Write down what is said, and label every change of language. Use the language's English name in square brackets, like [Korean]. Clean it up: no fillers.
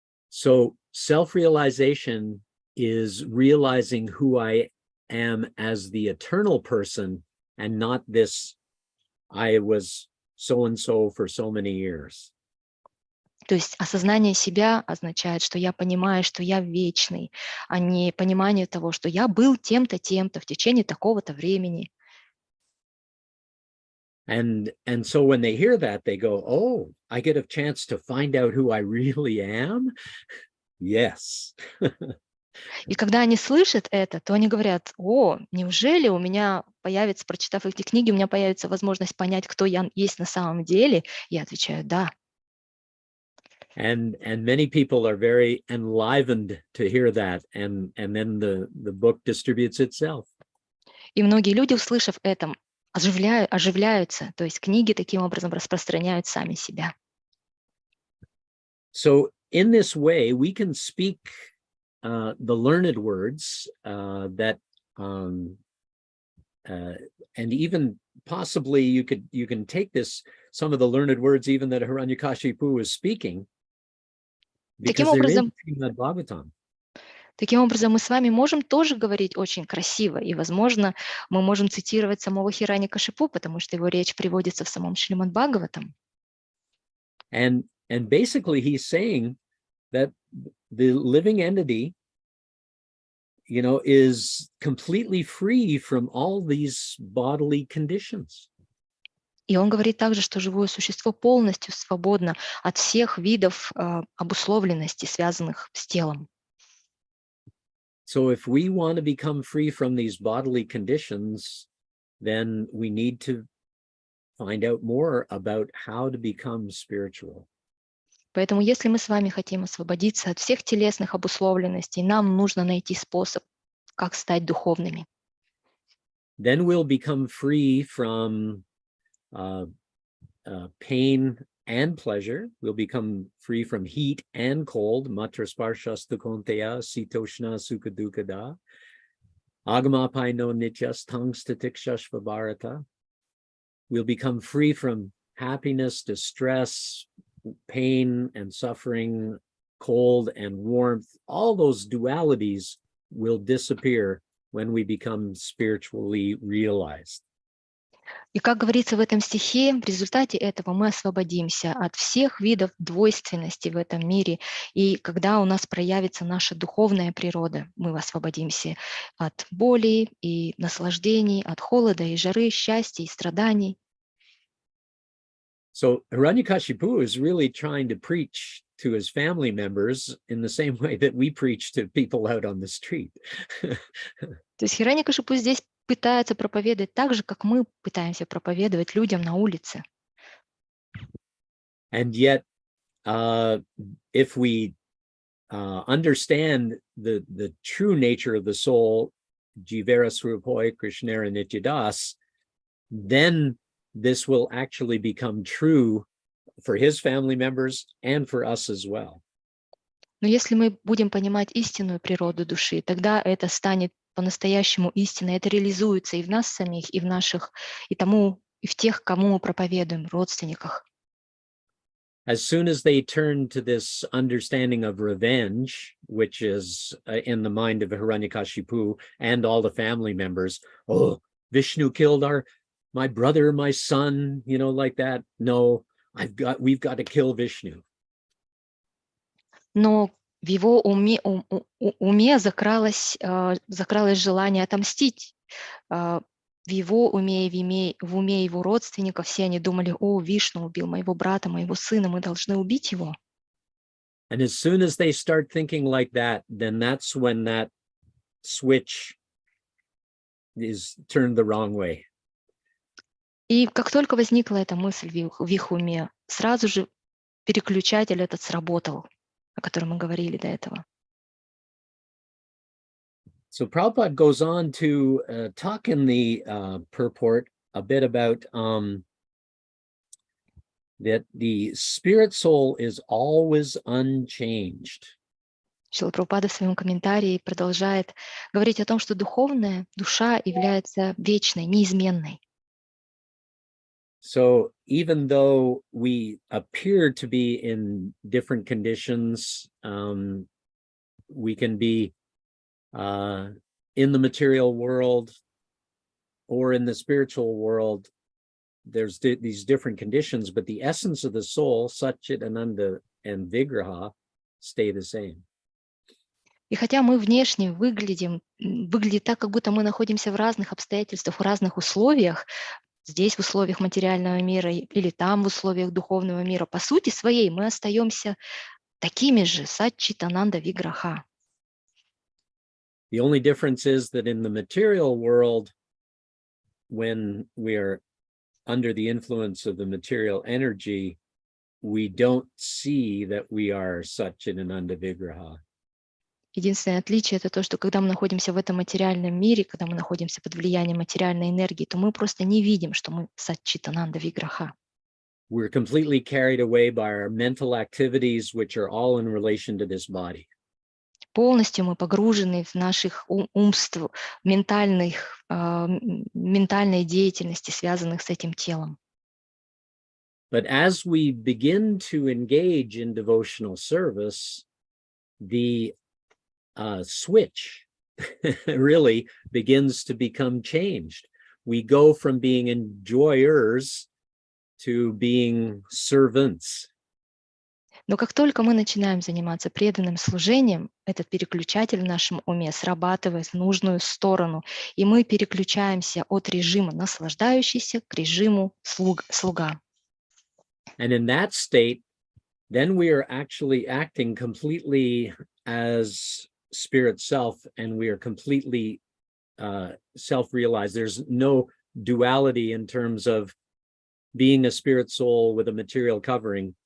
[English] So self-realization is realizing who I am as the eternal person and not this, I was so-and-so for so many years. [Russian] То есть осознание себя означает, что я понимаю, что я вечный, а не понимание того, что я был тем-то, тем-то в течение такого-то времени. [English] And so when they hear that, they go, oh, I get a chance to find out who I really am? Yes. [Russian] И когда они слышат это, то они говорят, о, неужели у меня появится, прочитав эти книги, у меня появится возможность понять, кто я есть на самом деле? Я отвечаю, да. [English] And many people are very enlivened to hear that, and then the book distributes itself. [Russian] И многие люди, услышав это, оживляются, то есть книги таким образом распространяют сами себя. [English] So in this way, we can speak the learned words that, and even possibly you can take some of the learned words even that Hiranyakashipu is speaking, because they're in Srimad Bhagavatam. [Russian] Таким образом, мы с вами можем тоже говорить очень красиво, и, возможно, мы можем цитировать самого Хираньякашипу, потому что его речь приводится в самом Шримад Бхагаватам. [English] And basically he's saying that the living entity, is completely free from all these bodily conditions. [Russian] И он говорит также, что живое существо полностью свободно от всех видов обусловленности, связанных с телом. [English] So if we want to become free from these bodily conditions, then we need to find out more about how to become spiritual. [Russian] Поэтому, если мы с вами хотим освободиться от всех телесных обусловленностей, нам нужно найти способ, как стать духовными. [English] Then we'll become free from pain and pleasure. We'll become free from heat and cold. [Sanskrit] Matra sparshasta konteya sitoshna sukadukada. Agamapai no nityas tangstatikshash bharata. [English] We'll become free from happiness, distress, pain and suffering, cold and warmth. All those dualities will disappear when we become spiritually realized. [Russian] И как говорится в этом стихе, в результате этого мы освободимся от всех видов двойственности в этом мире. И когда у нас проявится наша духовная природа, мы освободимся от боли и наслаждений, от холода и жары, счастья и страданий. [English] So Hiranyakashipu is really trying to preach to his family members in the same way that we preach to people out on the street. [Russian] То есть Хираньякашипу здесь пытается проповедовать так же, как мы пытаемся проповедовать людям на улице. [English] And yet, if we understand the true nature of the soul, [Bangla] Jivera Swarupoi Krishnera Nityadas, [English] then this will actually become true for his family members and for us as well. [Russian] Но если мы будем понимать истинную природу души, тогда это станет по-настоящему истиной, это реализуется и в нас самих, и в наших, и в тех, кому мы проповедуем, родственниках. [English] as soon as they turn to this understanding of revenge, which is in the mind of Hiranyakashipu and all the family members, oh, Vishnu killed my brother, my son, like that. No, we've got to kill Vishnu. [Russian] Но в его уме закралось желание отомстить. В его уме, в уме его родственников все они думали: о, Вишну убил моего брата, моего сына, мы должны убить его. [English] And as soon as they start thinking like that, then that's when that switch is turned the wrong way. [Russian] И как только возникла эта мысль в их уме, сразу же переключатель этот сработал, о котором мы говорили до этого. [English] So Prabhupada goes on to talk in the purport a bit about that the spirit soul is always unchanged. [Russian] Шрила Прабхупада в своем комментарии продолжает говорить о том, что духовная душа является вечной, неизменной. [English] So even though we appear to be in different conditions, we can be in the material world or in the spiritual world. There's these different conditions, but the essence of the soul, Satchit Ananda and Vigraha, stay the same. [Russian] И хотя мы внешне выглядит так, как будто мы находимся в разных обстоятельствах, в разных условиях, здесь в условиях материального мира или там в условиях духовного мира, по сути своей мы остаемся такими же, Сатчит Ананда Виграха. [English] The only difference is that in the material world, when we are under the influence of the material energy, we don't see that we are Satchit Ananda Vigraha. [Russian] Единственное отличие — это то, что когда мы находимся в этом материальном мире, когда мы находимся под влиянием материальной энергии, то мы просто не видим, что мы Сатчит Ананда Виграха. [English] We're completely carried away by our mental activities, which are all in relation to this body. [Russian] Полностью мы погружены в наших умств, ментальной деятельности, связанных с этим телом. [English] But as we begin to engage in devotional service, the switch really begins to become changed. We go from being enjoyers to being servants. [Russian] Но как только мы начинаем заниматься преданным служением, этот переключатель в нашем уме срабатывает в нужную сторону, и мы переключаемся от режима наслаждающийся к режиму слуга. [English] And in that state, then we are actually acting completely as spirit self, and we are completely self-realized. There's no duality in terms of being a spirit soul with a material covering.